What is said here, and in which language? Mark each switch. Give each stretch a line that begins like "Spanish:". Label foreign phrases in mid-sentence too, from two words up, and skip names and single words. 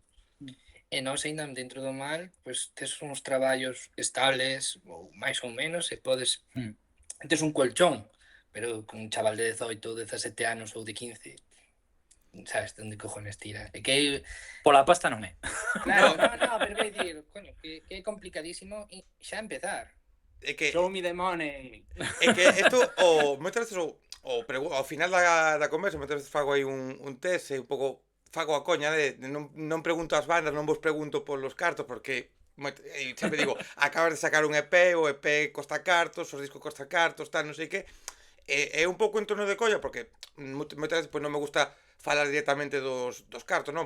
Galician: E nós ainda dentro do mal, pois tes uns traballos estables, ou máis ou menos, e podes... Tes un colchón, pero con un chaval de 18, 17 anos ou de 15, sabes onde cojones tira. É que... Pola pasta non é. Claro, no, pero vai dicir, coño, que é complicadísimo e xa empezar. é que
English: Show me the money.
Galician: É que isto, moitas veces ao final da conversa, moitas veces fago aí un test e un pouco fago a coña de non pregunto ás bandas, non vos pregunto polos cartos, porque sempre digo, acabas de sacar un EP, o EP costa cartos, os discos costa cartos, tal, non sei que, é un pouco en torno de colla, porque moitas veces pois, non me gusta falar directamente dos cartos, non?